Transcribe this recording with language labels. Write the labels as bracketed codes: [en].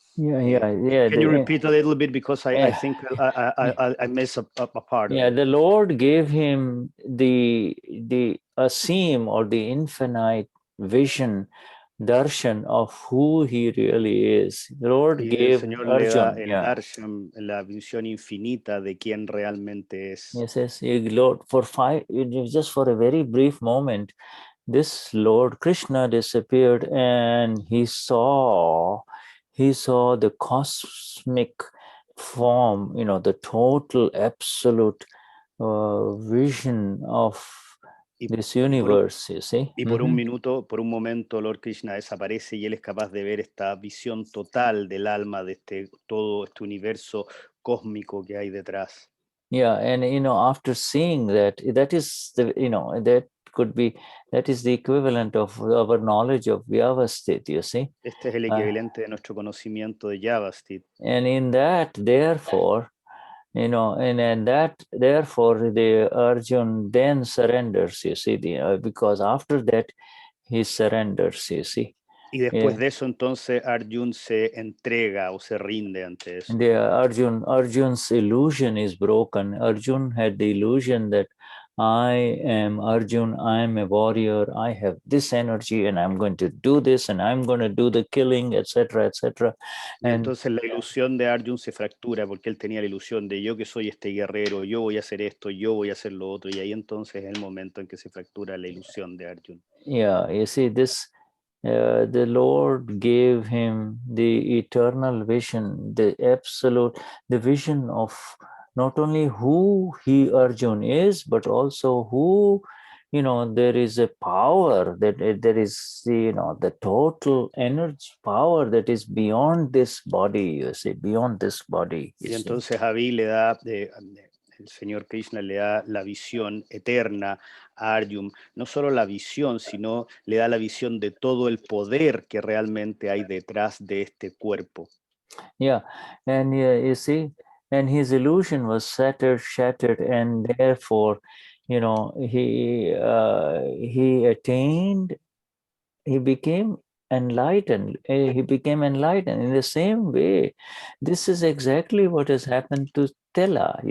[en] Can you repeat a little bit, because I think I messed up a part. Yeah, the Lord gave him the aseem or the infinite vision, darshan of who he really is. The Lord gave [es] Señor Arjun, le da el darshan, la visión infinita de quién realmente es. [en] Yes, Lord, just for a very brief moment, this Lord Krishna disappeared, and he saw the cosmic form, the total absolute vision of this universe, you see. [es] Y por un momento, Lord Krishna desaparece y él es capaz de ver esta visión total del alma de todo este universo cósmico que hay detrás. [en] Yeah, and after seeing that is the that is the equivalent of our knowledge of Vyavasthit, you see. [es] Este es el equivalente de nuestro conocimiento de Vyavasthit. [en] And in that, therefore, therefore the Arjun then surrenders, you see, because after that he surrenders, you see. [es] Y después de eso, entonces, Arjun se entrega o se rinde ante eso. [en] The Arjun's illusion is broken. Arjun had the illusion that I am Arjun, I am a warrior, I have this energy, and I'm going to do this, and I'm going to do the killing, etc., etc. [es] Y entonces la ilusión de Arjun se fractura porque él tenía la ilusión de yo que soy este guerrero, yo voy a hacer esto, yo voy a hacer lo otro, y ahí entonces es el momento en que se fractura la ilusión de Arjun. [en] Yeah, you see this. The Lord gave him the eternal vision, the absolute, the vision of not only who he Arjun is, but also who, there is a power that there is, the total energy power that is beyond this body, you see, beyond this body. [es] Y entonces Javi le da, el Señor Krishna le da la visión eterna a Arjun, no solo la visión, sino le da la visión de todo el poder que realmente hay detrás de este cuerpo. [en] Yeah, and you see, and his illusion was shattered, and therefore, he attained, he became enlightened. He became enlightened in the same way. This is exactly what has happened to Stella.